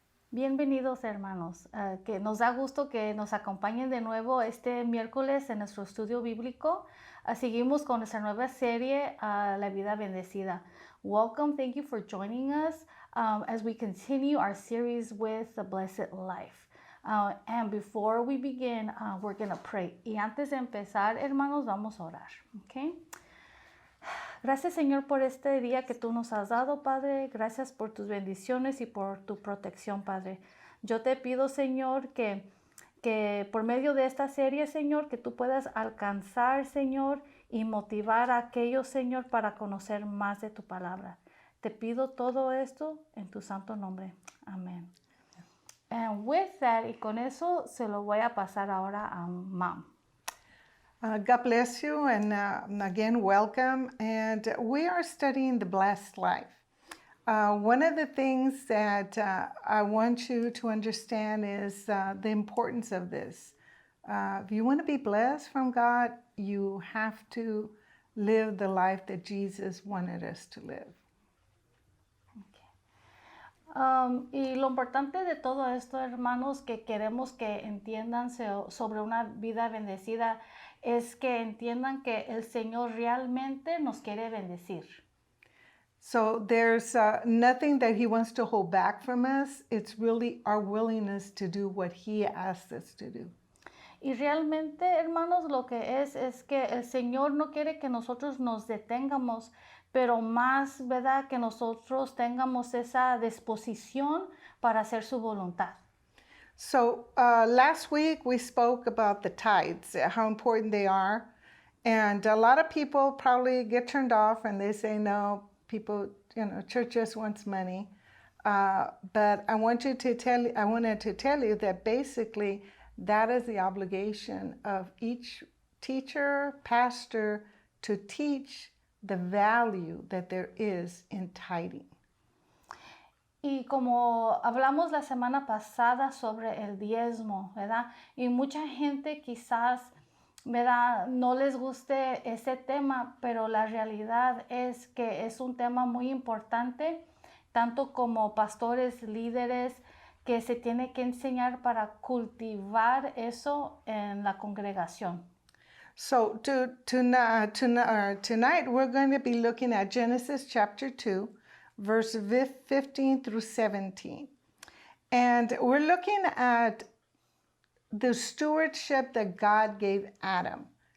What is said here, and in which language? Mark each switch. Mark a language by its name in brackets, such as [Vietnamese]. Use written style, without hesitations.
[Spanish] Bienvenidos hermanos, que nos da gusto que nos acompañen de nuevo este miércoles en nuestro estudio bíblico. Seguimos con nuestra nueva serie, La Vida Bendecida. [English] Welcome, thank you for joining us as we continue our series with the Blessed Life. And before we begin, we're going to pray. [Spanish] Y antes de empezar, hermanos, vamos a orar, ¿ok? Gracias, Señor, por este día que tú nos has dado, Padre. Gracias por tus bendiciones y por tu protección, Padre. Yo te pido, Señor, que por medio de esta serie, Señor, que tú puedas alcanzar, Señor, y motivar a aquellos, Señor, para conocer más de tu palabra. Te pido todo esto en tu santo nombre. Amén. [English] And with that, [Spanish] y con eso se lo voy a pasar ahora a Mom. [English] God bless you, and again, welcome. And we are studying the blessed life. One of the things that I want you to understand is the importance of this. If you want to be blessed from God, you have to live the life that Jesus wanted us to live. [Spanish] Y lo importante de todo esto, hermanos, que queremos que entiendan sobre una vida bendecida, es que entiendan que el Señor realmente nos quiere bendecir. [English] So there's nothing that He wants to hold back from us. It's really our willingness to do what He asked us to do. [Spanish] Y realmente, hermanos, lo que es que el Señor no quiere que nosotros nos detengamos, pero más, ¿verdad?, que nosotros tengamos esa disposición para hacer su voluntad. [English] So last week we spoke about the tithes, how important they are. And a lot of people probably get turned off and they say, no, people, church just wants money. But I wanted to tell you that basically that is the obligation of each teacher, pastor, to teach the value that there is in tithing. [Spanish] Y como hablamos la semana pasada sobre el diezmo, ¿verdad? Y mucha gente quizás, ¿verdad?, no les guste ese tema, pero la realidad es que es un tema muy importante, tanto como pastores, líderes, que se tiene que enseñar para cultivar eso en la congregación. [English] So tonight we're going to be looking at Genesis chapter 2, verse 15 through 17. And we're looking at the stewardship that God gave Adam.